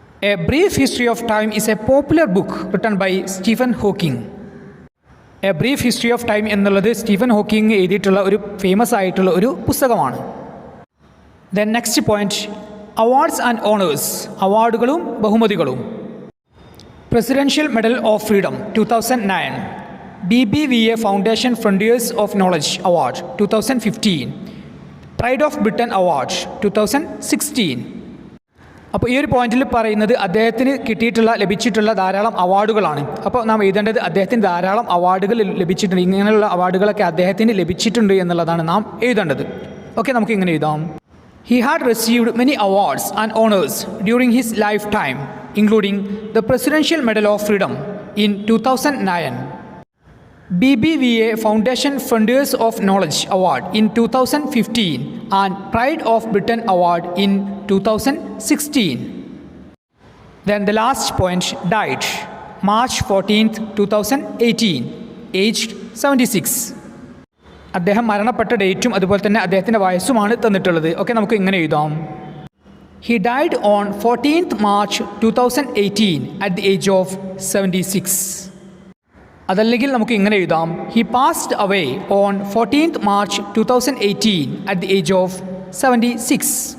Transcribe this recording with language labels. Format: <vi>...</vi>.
<en>A brief history of time is a popular book written by Stephen Hawking.</en> <ml>A brief history of time എന്നുള്ളത് Stephen Hawking എഴുതിയിട്ടുള്ള ഒരു famous ആയിട്ടുള്ള ഒരു പുസ്തകമാണ്.</ml> <en>then next point, awards and honours,</en> <ml>അവാർഡുകളും ബഹുമതികളും.</ml> <en>Presidential Medal of Freedom 2009, BBVA Foundation Frontiers of Knowledge Award 2015, Pride of Britain Award 2016.</en> <ml>അപ്പോൾ ഈ ഒരു പോയിന്റിൽ പറയുന്നത് അദ്ദേഹത്തിന് ലഭിച്ചിട്ടുള്ള ധാരാളം അവാർഡുകളാണ്. അപ്പോൾ നാം എഴുതേണ്ടത് അദ്ദേഹത്തിന് ധാരാളം അവാർഡുകൾ ലഭിച്ചിട്ടുണ്ട്, ഇങ്ങനെയുള്ള അവാർഡുകളൊക്കെ അദ്ദേഹത്തിന് ലഭിച്ചിട്ടുണ്ട് എന്നുള്ളതാണ് നാം എഴുതേണ്ടത്. ഓക്കെ, നമുക്ക് ഇങ്ങനെ എഴുതാം.</ml> <en>He had received many awards and honors during his lifetime, including the Presidential Medal of Freedom in 2009, BBVA Foundation Frontiers of Knowledge Award in 2015, and Pride of Britain Award in 2016. Then the last point, died March 14th, 2018, aged 76.</en> <ml>അദ്ദേഹം മരണപ്പെട്ട ഡേറ്റും അതുപോലെ തന്നെ അദ്ദേഹത്തിൻ്റെ വയസ്സുമാണ് തന്നിട്ടുള്ളത്. Okay, നമുക്ക് ഇങ്ങനെ എഴുതാം.</ml> <en>He died on 14th March 2018 at the age of 76.</en> <ml>അതല്ലെങ്കിൽ നമുക്ക് ഇങ്ങനെ എഴുതാം.</ml> <en>He passed away on 14th March 2018 at the age of 76.</en>